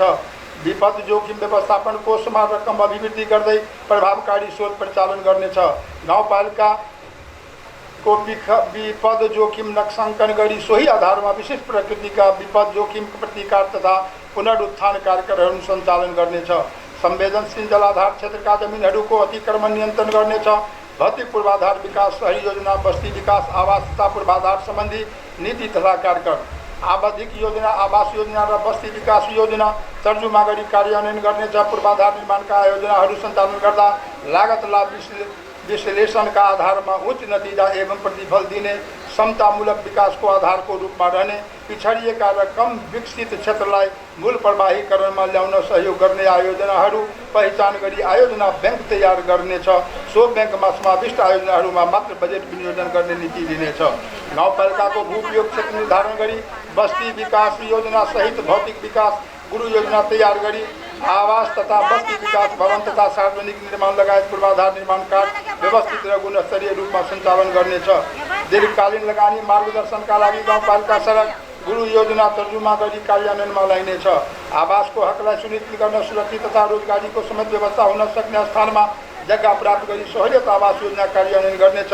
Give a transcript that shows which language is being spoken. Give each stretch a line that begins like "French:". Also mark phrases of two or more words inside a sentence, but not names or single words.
Nepali: विपद जोखिम व्यवस्थापन कोषमा रकम अभिवृद्धि गर्दै प्रभावकारी शोध परिचालन गर्नेछ। गाउँपालिकाको विपद जोखिम नक्साङ्कन गरी सोही आधारमा विशेष प्रकृतिका विपद जोखिम प्रतिकार तथा पुनरुत्थान कार्यक्रमहरू सञ्चालन गर्नेछ। संवेदनशील जलाधार क्षेत्रका जमिनहरूको अतिक्रमण नियन्त्रण गर्नेछ। भौतिक पूर्वाधार विकास शहरी योजना, बस्ती विकास, आवास तथा पूर्वाधार सम्बन्धी नीति तथा कार्यक्रम, आवधिक योजना, आवास योजना र बस्ती विकास योजना तर्जुमा गरी कार्यान्वयन गर्नेछ। पूर्वाधार निर्माणका योजनाहरू सञ्चालन गर्दा लागत लाभ विश्लेषणका आधारमा उच्च नतिजा एवं प्रतिफल दिने, समतामूलक विकासको आधारको रूपमा रहने, पिछडिएका र कम विकसित क्षेत्रलाई मूल प्रवाहीकरणमा ल्याउन सहयोग गर्ने आयोजनाहरू पहिचान गरी आयोजना ब्याङ्क तयार गर्नेछ। सो ब्याङ्कमा समाविष्ट आयोजनाहरूमा मात्र बजेट विनियोजन गर्ने नीति लिनेछ। गाउँपालिकाको भूप्रयोग क्षेत्र निर्धारण गरी बस्ती विकास योजना सहित भौतिक विकास गुरु योजना तयार गरी आवास तथा बस्ती विकास भवन तथा सार्वजनिक निर्माण लगायत पूर्वाधार निर्माण कार्य व्यवस्थित र गुणस्तरीय रूपमा सञ्चालन गर्नेछ। दीर्घकालीन लगानी मार्गदर्शनका लागि गाउँपालिका सडक गुरु योजना तर्जुमा गरी कार्यान्वयनमा ल्याइनेछ। आवासको हकलाई सुनिश्चित गर्न सुरक्षित तथा रोजगारीको समेत व्यवस्था हुन सक्ने स्थानमा जग्गा प्राप्त गरी सहुलियत आवास योजना कार्यान्वयन गर्नेछ।